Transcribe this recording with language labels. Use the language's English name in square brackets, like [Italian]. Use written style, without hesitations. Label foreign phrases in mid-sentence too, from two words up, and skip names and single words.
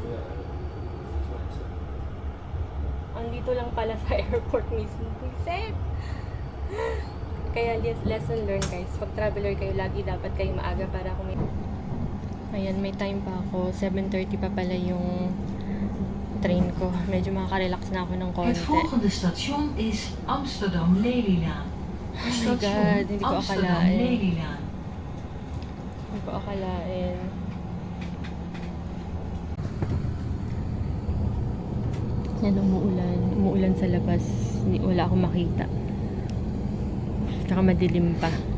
[Filipino] Andito lang pala sa airport mismo. Reset! Kaya [English] lesson learned [Filipino] guys, pag traveler kayo, lagi dapat kayo maaga para kung Ayan, may time pa ako. 7:30 pa pala yung train ko. Medyo makakarelax na ako ng konti. [Dutch] Het volgende station is Amsterdam Lelylaan. [English] Oh my God, [Filipino] hindi ko Amsterdam akalain. Lelylaan. Hindi ko akalain. Yan, umuulan. Umuulan sa labas. Wala akong makita. Tsaka madilim pa.